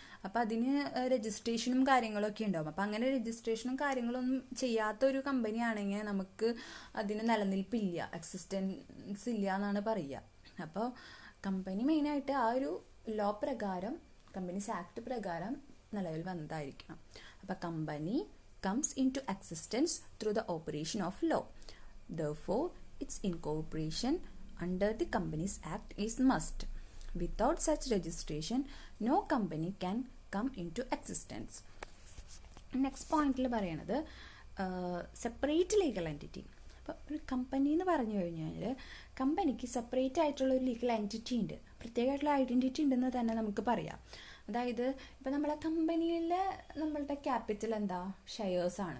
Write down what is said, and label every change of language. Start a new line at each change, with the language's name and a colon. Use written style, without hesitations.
Malayalam: അപ്പം അതിന് രജിസ്ട്രേഷനും കാര്യങ്ങളൊക്കെ ഉണ്ടാവും. അപ്പം അങ്ങനെ രജിസ്ട്രേഷനും കാര്യങ്ങളൊന്നും ചെയ്യാത്ത ഒരു കമ്പനി ആണെങ്കിൽ നമുക്ക് അതിന് നിലനിൽപ്പില്ല, എക്സിസ്റ്റൻസ് ഇല്ല എന്നാണ് പറയുക. അപ്പോൾ കമ്പനി മെയിനായിട്ട് ആ ഒരു ലോ പ്രകാരം, കമ്പനീസ് ആക്ട് പ്രകാരം നിലവിൽ വന്നതായിരിക്കണം.
English: അപ്പം company comes into existence through the operation of law. Therefore, its incorporation under the Companies Act is must. Without such registration, no company can come into existence.
Malayalam: Next പോയിന്റിൽ പറയണത് separate legal entity. അപ്പോൾ ഒരു company എന്ന് പറഞ്ഞു കഴിഞ്ഞാൽ കമ്പനിക്ക് separate ആയിട്ടുള്ള ഒരു ലീഗൽ എൻറ്റിറ്റി ഉണ്ട്, പ്രത്യേകമായിട്ടുള്ള ഐഡൻറ്റിറ്റി ഉണ്ടെന്ന് തന്നെ നമുക്ക് പറയാം. അതായത് ഇപ്പോൾ നമ്മളെ കമ്പനിയിൽ നമ്മളുടെ ക്യാപിറ്റൽ എന്താ, ഷെയർസാണ്.